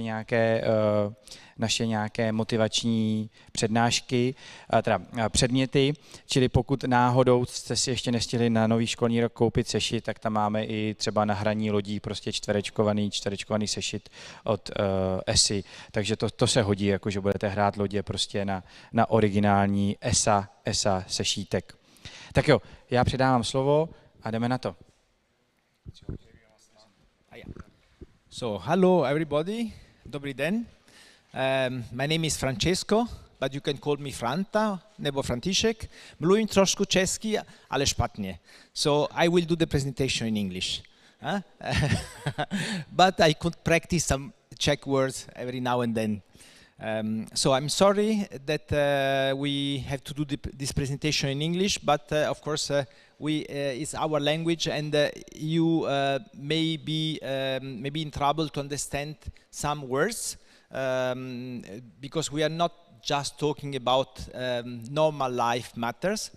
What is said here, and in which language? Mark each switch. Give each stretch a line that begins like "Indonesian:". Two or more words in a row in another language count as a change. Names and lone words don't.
Czech: naše nějaké motivační přednášky, teda předměty, čili pokud náhodou jste si ještě nestihli na nový školní rok koupit sešit, tak tam máme i třeba na hraní lodí prostě čtverečkovaný sešit od ESI, takže to se hodí, jakože budete hrát lodě prostě na originální ESA sešítek. Tak jo, já předávám slovo a jdeme na to.
English: So, hello everybody,
Czech: dobrý den.
English: My name is Francesco, but you can call me Franta nebo František.
Czech: Mluvím trošku česky, ale špatně.
English: So I will do the presentation in English. But I could practice some Czech words every now and then. So I'm sorry that we have to do this presentation in English, but of course it's our language, and you may be in trouble to understand some words, because we are not just talking about normal life matters.